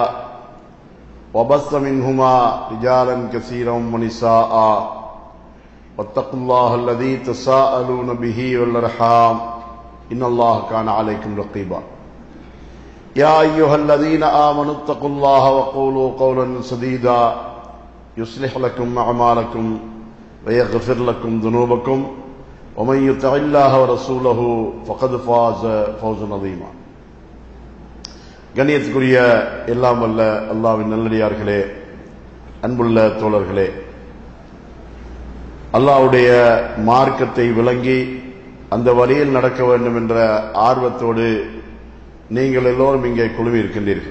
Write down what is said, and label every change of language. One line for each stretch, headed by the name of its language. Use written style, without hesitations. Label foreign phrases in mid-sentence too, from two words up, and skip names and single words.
Arabic: وبث منهما رجالا كثيرا ونساء واتقوا الله الذي تساءلون به والأرحام إن الله كان عليكم رقيبا يا أيها الذين آمنوا اتقوا الله وقولوا قولا سديدا يصلح لكم أعمالكم ويغفر لكم ذنوبكم ومن يطع الله ورسوله فقد فاز فوزا عظيما.
Tamil: கண்ணியத்துக்குரிய எல்லாம் வல்ல அல்லாஹ்வின் நல்லடியார்களே, அன்புள்ள தோழர்களே, அல்லாஹ்வுடைய மார்க்கத்தை விளங்கி அந்த வழியில் நடக்க வேண்டும் என்ற ஆர்வத்தோடு நீங்கள் எல்லோரும் இங்கே குழுமி இருக்கின்றீர்கள்.